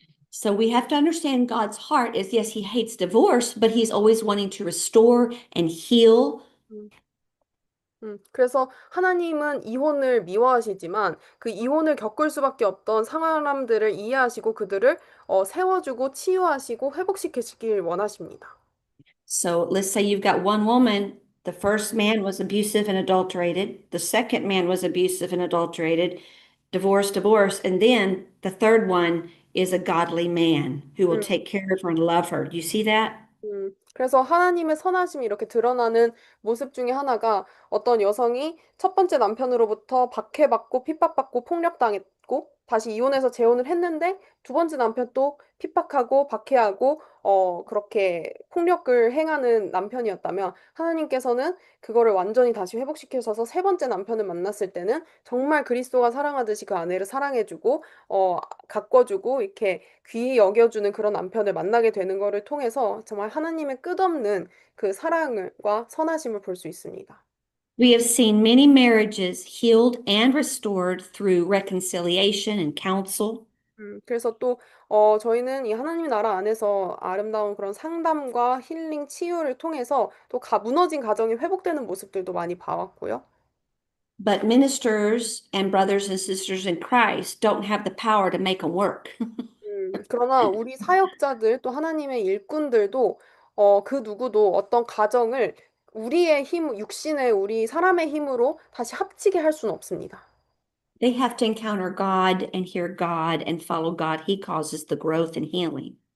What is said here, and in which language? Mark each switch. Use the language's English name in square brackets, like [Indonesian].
[English] So we have to understand God's heart is yes, he hates divorce, but he's always wanting to restore and heal. [Korean] 음, 그래서 하나님은 이혼을 미워하시지만 그 이혼을 겪을 수밖에 없던 사람들을 이해하시고 그들을 세워주고 치유하시고 회복시키시길 원하십니다. [English] So let's say you've got one woman, the first man was abusive and adulterated, the second man was abusive and adulterated, divorce, divorce, and then the third one is a godly man who will 음, take care of her and love her. Do you see that? [Korean] 그래서 하나님의 선하심이 이렇게 드러나는 모습 중에 하나가 어떤 여성이 첫 번째 남편으로부터 박해받고 핍박받고 폭력당했고 다시 이혼해서 재혼을 했는데 두 번째 남편 또 핍박하고 박해하고 그렇게 폭력을 행하는 남편이었다면 하나님께서는 그거를 완전히 다시 회복시켜서 세 번째 남편을 만났을 때는 정말 그리스도가 사랑하듯이 그 아내를 사랑해주고 가꿔주고 이렇게 귀히 여겨주는 그런 남편을 만나게 되는 거를 통해서 정말 하나님의 끝없는 그 사랑과 선하심을 볼 수 있습니다. [English] We have seen many marriages healed and restored through reconciliation and counsel. [Korean] 그래서 또 저희는 이 하나님 나라 안에서 아름다운 그런 상담과 힐링, 치유를 통해서 또 무너진 가정이 회복되는 모습들도 많이 봐왔고요. [English] But ministers and brothers and sisters in Christ don't have the power to make them work. [Korean] 그러나 우리 사역자들 또 하나님의 일꾼들도 그 누구도 어떤 가정을 우리의 힘, 육신의 우리 사람의 힘으로 다시 합치게 할 수는 없습니다. [English] They have to encounter God and hear God and follow God. He causes the growth and healing.